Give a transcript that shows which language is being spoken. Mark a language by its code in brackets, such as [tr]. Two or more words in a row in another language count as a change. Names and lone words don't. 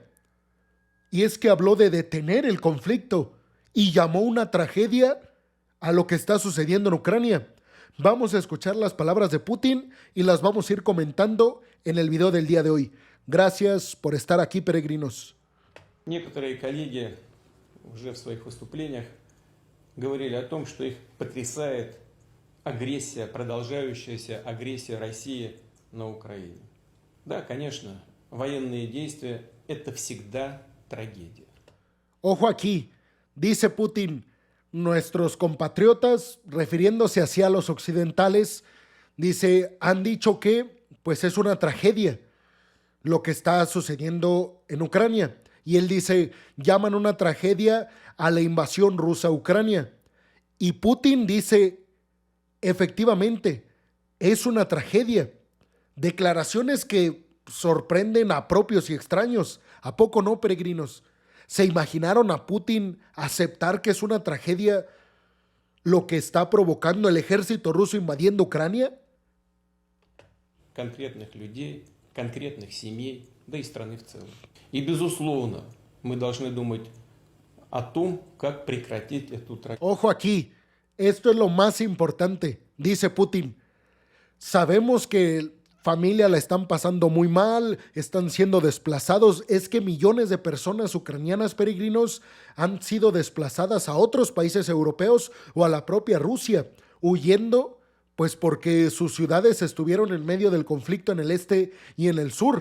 [es] Y es que habló de detener el conflicto y llamó una tragedia a lo que está sucediendo en Ucrania. Vamos a escuchar las palabras de Putin y las vamos a ir comentando en el video del día de hoy. Gracias por estar aquí, peregrinos. [ru] Некоторые коллеги уже в своих выступлениях говорили о том, что их потрясает агрессия, продолжающаяся агрессия России на Украине. Да, конечно, военные действия – это всегда трагедия. [es] Ojo aquí, dice Putin, nuestros compatriotas, refiriéndose hacia los occidentales, dice, han dicho que pues es una tragedia lo que está sucediendo en Ucrania. Y él dice, llaman una tragedia a la invasión rusa a Ucrania. Y Putin dice, efectivamente, es una tragedia. Declaraciones que sorprenden a propios y extraños. ¿A poco no, peregrinos? ¿Se imaginaron a Putin aceptar que es una tragedia lo que está provocando el ejército ruso invadiendo Ucrania? [ru] Конкретных людей, конкретных семей, да и страны в целом. И, безусловно, мы должны думать о том, как прекратить эту трагедию. [es] Ojo aquí, esto es lo más importante, dice Putin. Sabemos que familia la están pasando muy mal, están siendo desplazados. Es que millones de personas ucranianas, peregrinos, han sido desplazadas a otros países europeos o a la propia Rusia, huyendo, pues porque sus ciudades estuvieron en medio del conflicto en el este y en el sur.